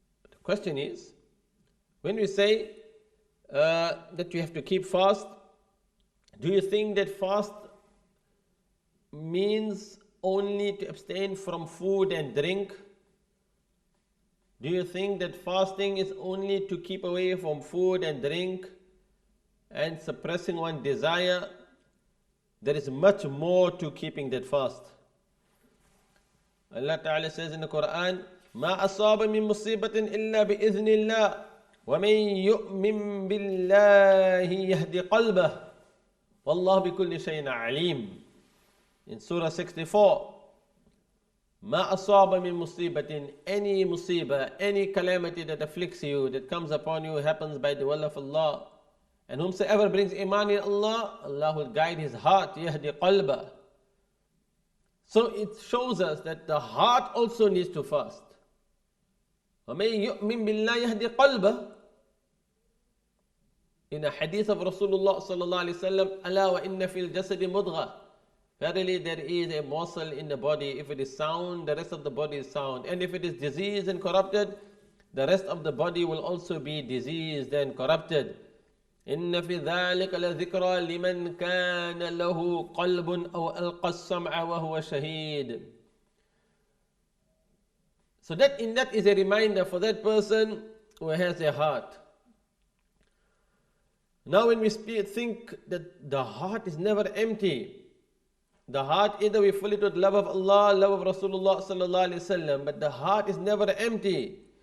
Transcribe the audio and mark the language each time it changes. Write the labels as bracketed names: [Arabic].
[English] The question is, when we say that you have to keep fast, do you think that fast means only to abstain from food and drink? Do you think that fasting is only to keep away from food and drink and suppressing one desire? There is much more to keeping that fast. Allah Ta'ala says in the Quran, [Arabic] ما أصاب من مصيبة إلا بإذن الله ومن يؤمن بالله يهدي قلبه والله بكل شيء عليم. [English] In Surah 64, [Arabic] ما أصاب من مصيبة, [English] any musibah, any calamity that afflicts you, that comes upon you, happens by the will of Allah. And whomsoever brings iman in Allah, Allah will guide his heart, [Arabic] yahdi qalba. [English] So it shows us that the heart also needs to fast. [Arabic] وَمَن يُؤْمِن بِاللَّهِ يَهْدِ قَلْبَهُ. [English] In a hadith of Rasulullah sallallahu alaihi wasallam, [Arabic] أَلَا وَإِنَّ فِي الْجَسَدِ مُضْغَةً. [English] Verily there is a muscle in the body. If it is sound, the rest of the body is sound. And if it is diseased and corrupted, the rest of the body will also be diseased and corrupted. [Arabic] إن في ذلك لذكرى لمن كان له قلب أو ألقى السمع وهو شهيد. [English] So that is a reminder for that person who has a heart. Now when we think that the heart is never empty, the heart, either we fill it with love of Allah, love of Rasulullah sallallahu alaihi wasallam, but the heart is never empty.